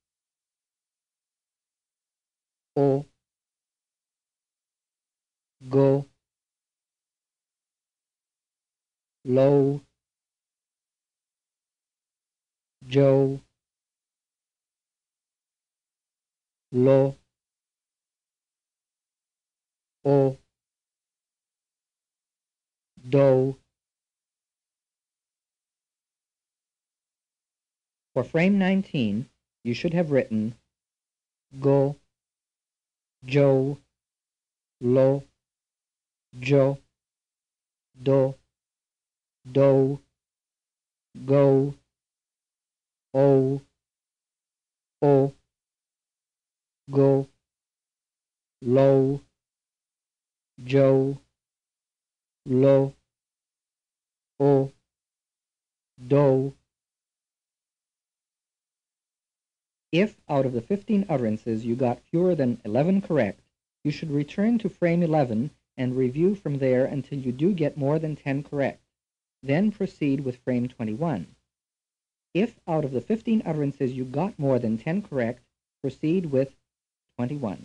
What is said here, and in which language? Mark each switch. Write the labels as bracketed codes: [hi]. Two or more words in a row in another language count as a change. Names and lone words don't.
[en] go, lo, jo, lo, o, do. For frame 19, you should have written go, jo, lo, jo, do, go, o, go, lo, jo, lo, o, do. If out of the 15 utterances you got fewer than 11 correct, you should return to frame 11 and review from there until you do get more than 10 correct. Then proceed with frame 21. If out of the 15 utterances you got more than 10 correct, proceed with 21.